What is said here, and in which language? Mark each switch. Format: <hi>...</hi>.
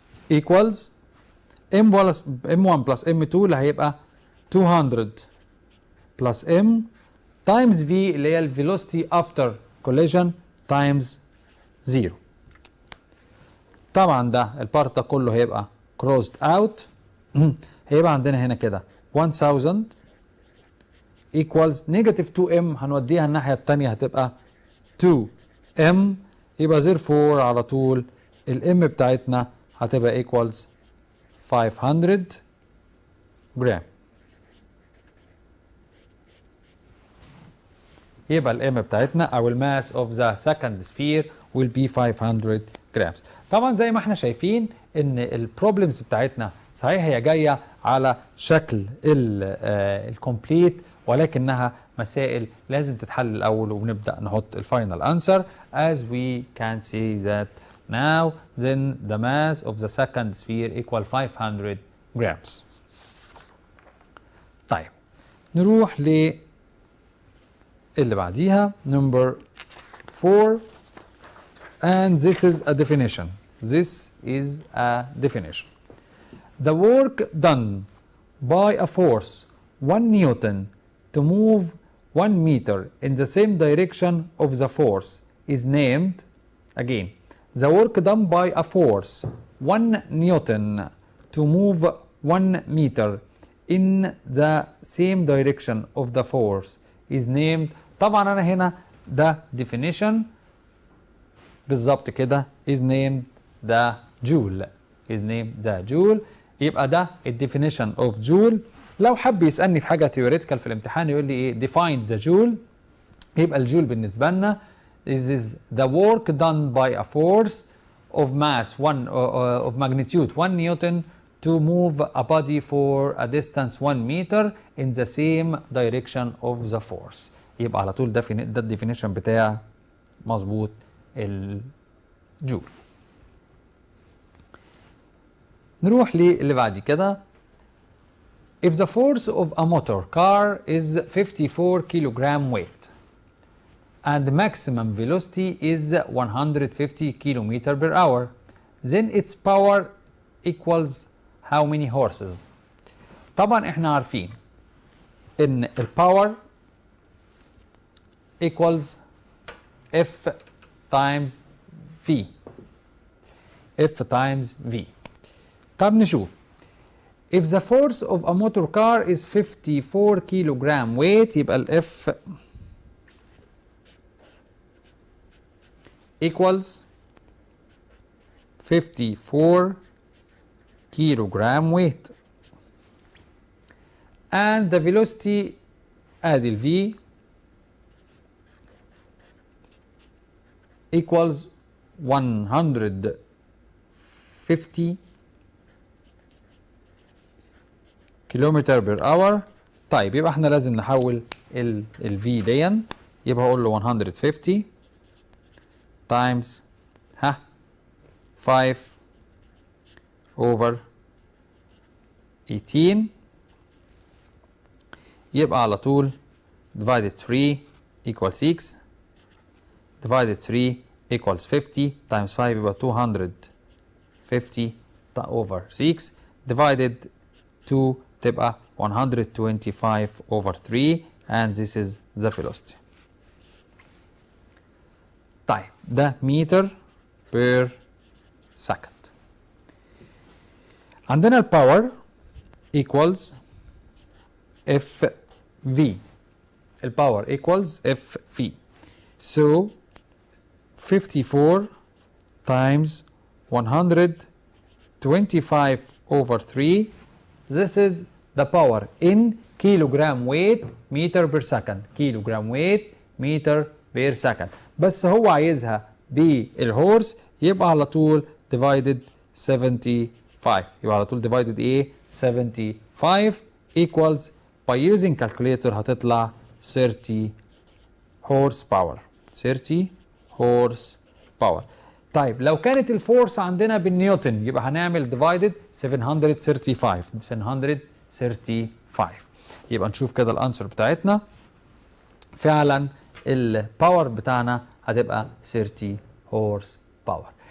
<en>equals m1 plus m2</en> <ar>اللي هيبقى</ar> <en>200 plus m times v</en> <ar>اللي هي ال</ar> <en>velocity after collision times 0.</en> <ar>طبعا ده البارت ده كله هيبقى</ar> <en>crossed out.</en> <ar>هيبقى عندنا هنا كده 1000</ar> <en>equals negative 2m،</en> <ar>هنوديها الناحية التانية هتبقى 2m، يبقى therefore على طول الام بتاعتنا هتبقى equals 500 جرام. يبقى الام بتاعتنا او الماس اوف ذا سكند سفير</ar> <en>will be 500</en> <ar>جرامز. طبعا زي ما احنا شايفين ان البروبلمز بتاعتنا صحيح هي جايه على شكل الكومبليت، ولكنها مسائل لازم تتحل الاول وبنبدا نحط الفاينل انسر.</ar> <en>as we can see that now then the mass of the second sphere equal 500 grams.</en> <ar>طيب نروح اللي بعديها</ar> <en>number 4 and this is a definition. This is a definition. The work done by a force 1 Newton to move 1 meter in the same direction of the force is named, again, the work done by a force 1 Newton to move 1 meter in the same direction of the force is named.</en> <ar>طبعا انا هنا ده definition بالظبط كده</ar> <en>is named the joule. is named the joule.</en> <ar>يبقى ده الديفينيشن اوف جول. لو حب يسالني في حاجه ثيوريتيكال في الامتحان يقول لي ايه</ar> <en>define the joule،</en> <ar>يبقى الجول بالنسبه لنا</ar> <en>is the work done by a force of mass of magnitude 1 Newton to move a body for a distance 1 meter in the same direction of the force.</en> <ar>يبقى على طول ده الديفينيشن بتاع مظبوط الجول. نروح للي بعد كده.</ar> <en>If the force of a motor car is 54 kilogram weight and the maximum velocity is 150 kilometer per hour, then its power equals how many horses?</en> <ar>طبعا احنا عارفين ان الباور</ar> <en>equals F times V. F times V.</en> <ar>طب نشوف.</ar> <en>If the force of a motor car is 54 kilogram weight</en> <ar>يبقى ال</ar> <en>F equals 54 kilogram weight and the velocity</en> <ar>ادي ال</ar> <en>V equals 150</en> <ar>كيلومتر بير اور. طيب يبقى احنا لازم نحول ال V دي، يبقى هقول له 150 تايمز 5 over 18، يبقى على طول</ar> <en>divided 3 equals 6 divided 3 equals 50 times 5 يبقى 250 over 6 divided 2 تبقى 125 over 3 and this is the velocity.</en> <ar>طيب ده متر per second. عندنا الباور equals FV.</ar> <en>الباور equals FV. So 54 times 125 over 3. This is the power in kilogram weight meter per second. kilogram weight meter per second.</en> <ar>بس هو عايزها بالهورس، يبقى على طول</ar> <en>divided 75.</en> <ar>يبقى على طول divided ايه؟ 75</ar> <en>equals by using calculator</en> <ar>هتطلع 30 horse power.</ar> <en>30 horse power.</en> <ar>طيب لو كانت الفورس عندنا بالنيوتن يبقى هنعمل divided 735. 735. يبقى نشوف كده الانسر بتاعتنا. فعلا الباور بتاعنا هتبقى 30 horse power.</ar>